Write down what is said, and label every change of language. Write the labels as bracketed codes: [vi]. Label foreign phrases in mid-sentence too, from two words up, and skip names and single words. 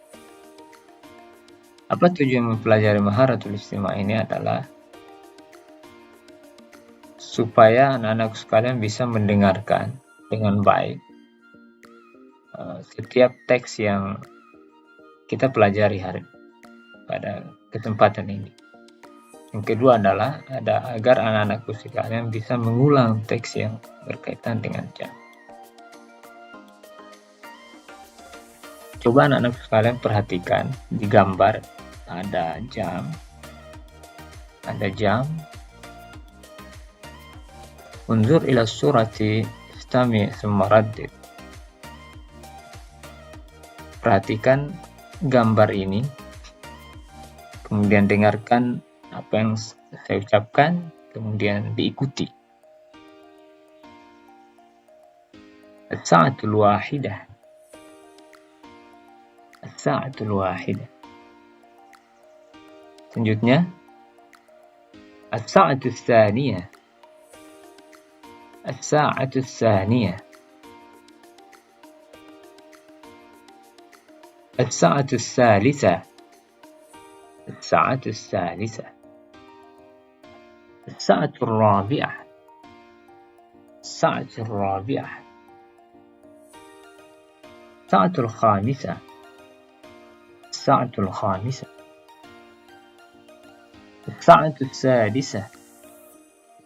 [id] Apa tujuan mempelajari [ar] مهارة الاستماع' [id] ini adalah supaya anak-anak sekalian bisa mendengarkan dengan baik setiap teks yang kita pelajari pada kesempatan ini. Yang kedua adalah agar anak-anakku sekalian bisa mengulang teks yang berkaitan dengan jam. Coba anak-anak sekalian perhatikan di gambar ada jam. [ar] انظر إلى الصورة استمع ثم ردد. [id] Perhatikan gambar ini, kemudian dengarkan apa yang saya ucapkan, kemudian diikuti. [ar] الساعة الواحدة. الساعة الواحدة. Selanjutnya, الساعة الثانية. الساعة الثانية. الساعة الثالثة. الساعة الثالثة. الساعة الرابعة. الساعة الرابعة. الساعة الخامسة. الساعة الخامسة. الساعة السادسة.